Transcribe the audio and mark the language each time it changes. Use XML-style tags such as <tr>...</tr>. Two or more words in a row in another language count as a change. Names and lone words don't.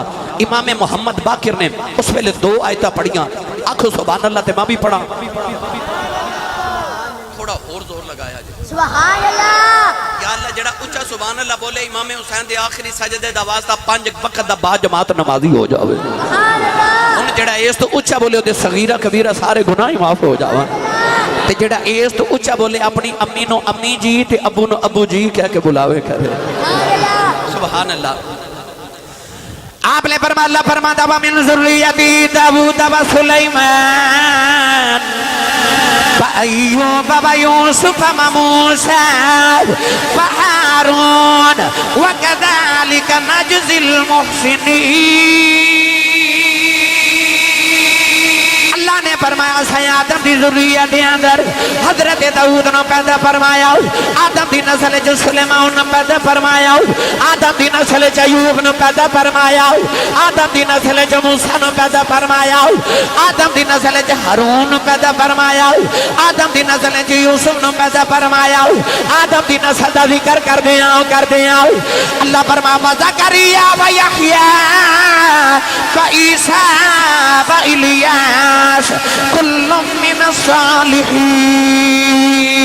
<pa>امام محمد باقر نے اس ویلے 2 آیتاں پڑھیاں، آکھو</pa> <ar>سبحان اللہ</ar> <pa>تے میں بھی پڑھا،</pa> <ur>تھوڑا اور زور لگایا جائے</ur> <ar>سبحان اللہ۔</ar> <pa>یا اللہ جڑا اچھا</pa> <ar>سبحان اللہ</ar> <pa>بولے امام حسین دے آخری سجدے دا واسطہ 5 وقت دا با جماعت نمازی ہو جاوے،</pa> <ar>سبحان اللہ۔</ar> <pa>ان جڑا ایس تو اچھا بولے دے صغیرہ کبیرہ سارے گناہ معاف ہو جاوے، تے جڑا ایس تو اچھا بولے اپنی امی نو امی جی تے ابو نو ابو جی کہہ کے بلاوے کرے۔</pa> <ar>سبحان اللہ۔</ar> <ur>آپ نے فرمایا اللہ فرماتا</ur> <ar>ومن ذریتی داؤد و سلیمان وأيوب ويوسف وموسى وهارون وكذلك نجزي المحسنين۔</ar> <pa>اللہ نے فرمایا سائیں آدم دی ذریت دے اندر حضرت داؤد نو پیدا فرمایا، آدم دی نسل جو سلیمان نو پیدا فرمایا، آدم دی نسل جو ایوب نو پیدا فرمایا، آدم دی نسل جو موسیٰ نو پیدا فرمایا، آدم دی نسل جو ہارون نو پیدا فرمایا، آدم دی نسل جو یوسف نو پیدا فرمایا، آدم دی نسل دا ذکر کر دیا اللہ فرمایا زکریا و یحییٰ و عیسیٰ و الیاس</pa> <ar>کل من الصالحین۔</ar>